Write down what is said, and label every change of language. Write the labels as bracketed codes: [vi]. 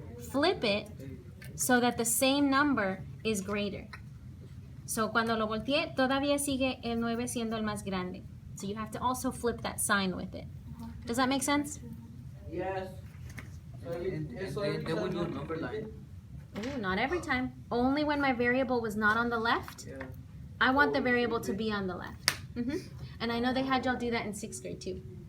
[en] Flip it so that the same number is greater. [es] So cuando lo volteé, todavía sigue el 9 siendo el más grande. [en] So you have to also flip that sign with it. Does that make sense? Yes. So And then we do a number line. Ooh, not every time. Only when my variable was not on the left. Yeah. I want the variable to be on the left. And I know they had y'all do that in 6th grade too.